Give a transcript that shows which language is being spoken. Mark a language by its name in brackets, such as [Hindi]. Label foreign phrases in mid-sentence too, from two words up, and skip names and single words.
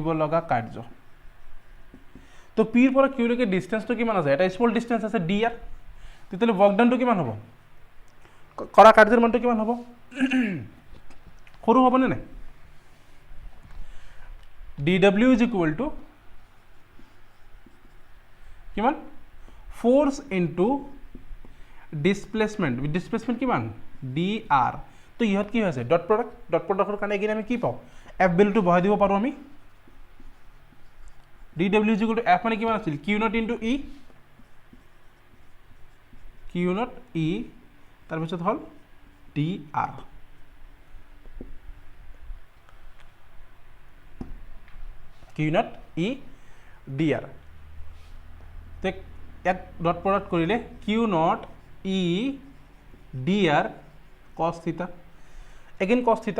[Assamese] লগা কাৰ্য তো পিৰ পৰা কিউলৈকে ডিষ্টেঞ্চটো কিমান আছে এটা [English] small distance [Assamese] আছে ডি আৰ তেতিয়াহ'লে [English] work done [Assamese] কিমান হ'ব কৰা কাৰ্যৰ মানটো কিমান হ'ব সৰু হ'বনে নাই [English] dw is equal to [Assamese] কিমান [English] force into displacement [Assamese] কিমান dr তো ইহঁত কি হৈছে [English] dot product [Assamese] কাৰণে এগেইন আমি কি পাওঁ এফ ভেলুটো বহাই দিব পাৰোঁ আমি [English] dw is equal to f [Assamese] মানে কিমান আছিল [English] q naught into [Assamese] ই তাৰপিছত হ'ল dr কিউ নট ই dr তো ইয়াত [English] dot product [Assamese] কৰিলে কিউ নট ই dr cos থিটা এগেইন cos থিটা